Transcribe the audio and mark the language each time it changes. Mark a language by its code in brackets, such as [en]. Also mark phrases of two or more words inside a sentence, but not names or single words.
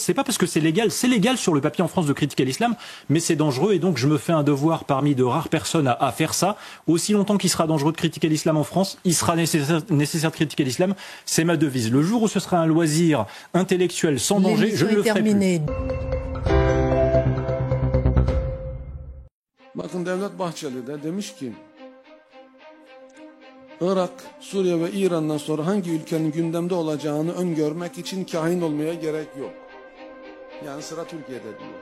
[fr] C'est pas parce que c'est légal sur le papier en France de critiquer l'islam, mais c'est dangereux et donc je me fais un devoir parmi de rares personnes à faire ça. Aussi longtemps qu'il sera dangereux de critiquer l'islam en France, il sera nécessaire de critiquer l'islam. C'est ma devise. Le jour où ce sera un loisir intellectuel sans danger, je ne le ferai plus. [tr] Bakın Devlet Bahçeli de demiş ki Irak, Suriye ve İran'dan sonra hangi ülkenin gündemde olacağını öngörmek için kahin olmaya gerek yok. Yani sıra Türkiye'de diyor.